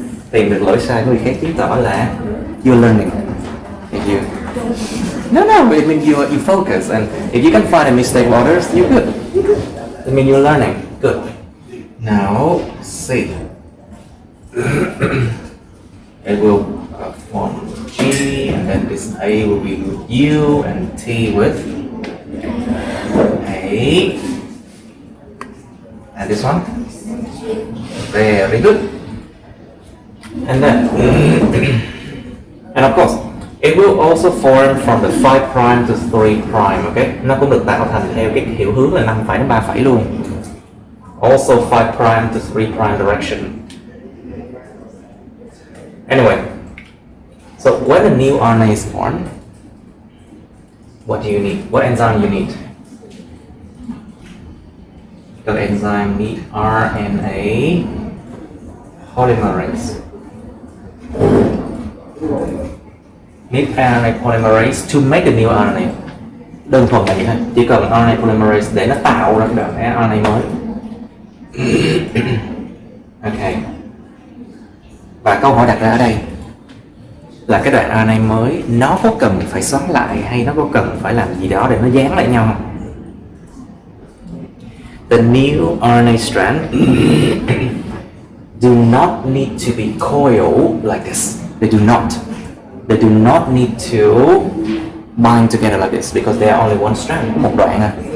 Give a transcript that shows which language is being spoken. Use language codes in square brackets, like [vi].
[vi] Tìm được lỗi sai của người khác chứng tỏ là [en] you're learning. If you no, I mean you focus, and if you can find a mistake of others, you're good. I mean you're learning. Good. Now C. It will form G, and then this A will be with U, and T with A. And this one. Very good. And then, and of course, it will also form from the 5' to 3', okay? [vi] Nó cũng được tạo thành theo cái hiệu hướng là 5 phẩy đến 3 phẩy luôn. [en] Also 5' to 3' direction. Anyway, so when a new RNA is formed, what do you need? What enzyme you need? The enzyme need RNA polymerase. Need RNA polymerase to make a new RNA. [vi] Đơn thuần là vậy thôi. Chỉ cần RNA polymerase để nó tạo ra cái đoạn RNA mới. Ok. Và câu hỏi đặt ra ở đây là cái đoạn RNA mới nó có cần phải xoắn lại hay nó có cần phải làm gì đó để nó dán lại nhau không? [en] The new RNA strand do not need to be coiled like this. They do not need to bind together like this because they are only one strand. [vi] Có một đoạn à.